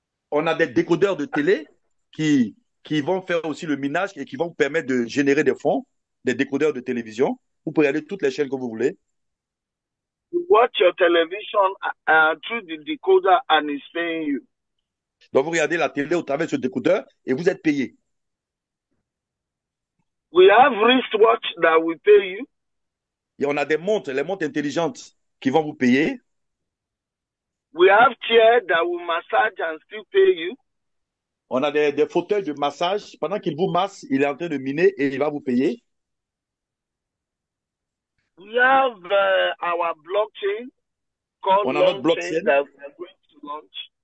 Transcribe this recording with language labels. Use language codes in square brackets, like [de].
[fr] On a des décodeurs de télé qui vont faire aussi le minage et qui vont vous permettre de générer des fonds, des décodeurs de télévision. Vous pouvez aller toutes les chaînes que vous voulez. [en] You watch your television through the decoder and it's paying you. [fr] Donc vous regardez la télé au travers de ce décodeur et vous êtes payé. [en] We have wristwatch that will pay you. [fr] Et on a des montres, les montres intelligentes qui vont vous payer. [en] We have chair that will massage and still pay you. [fr] On a des fauteuils de massage. Pendant qu'il vous masse, il est en train de miner et il va vous payer. [en] We have our blockchain called [fr] on a notre blockchain [en] that we are going to launch.